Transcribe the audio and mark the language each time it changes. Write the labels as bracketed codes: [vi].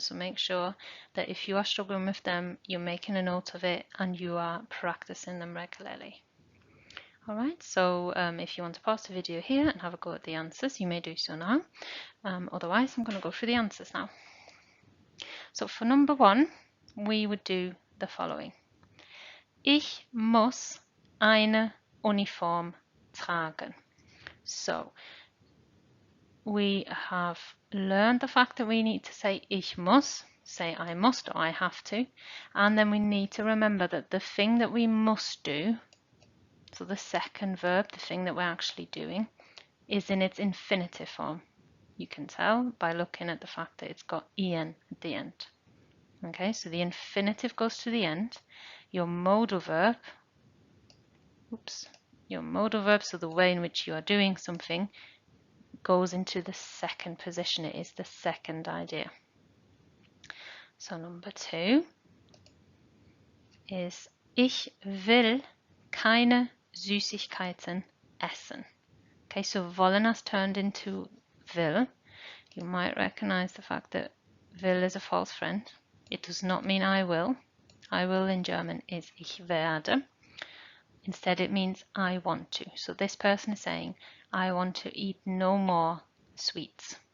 [en] So make sure that if you are struggling with them, you're making a note of it and you are practicing them regularly. All right, so if you want to pause the video here and have a go at the answers, you may do so now. Otherwise, I'm going to go through the answers now. So for number 1, we would do the following. [de] Ich muss eine Uniform tragen. [en] So we have learned the fact that we need to say ich muss, say I must or I have to, and then we need to remember that the thing that we must do, so the second verb, the thing that we're actually doing, is in its infinitive form. You can tell by looking at the fact that it's got en at the end. Okay, so the infinitive goes to the end. Your modal verb, so the way in which you are doing something, goes into the second position. It is the second idea. So number 2 is [de] ich will keine Süßigkeiten essen. [en] Okay, so wollen has turned into will. You might recognize the fact that will is a false friend. It does not mean I will. I will in German is ich werde. Instead it means I want to. So this person is saying I want to eat no more sweets.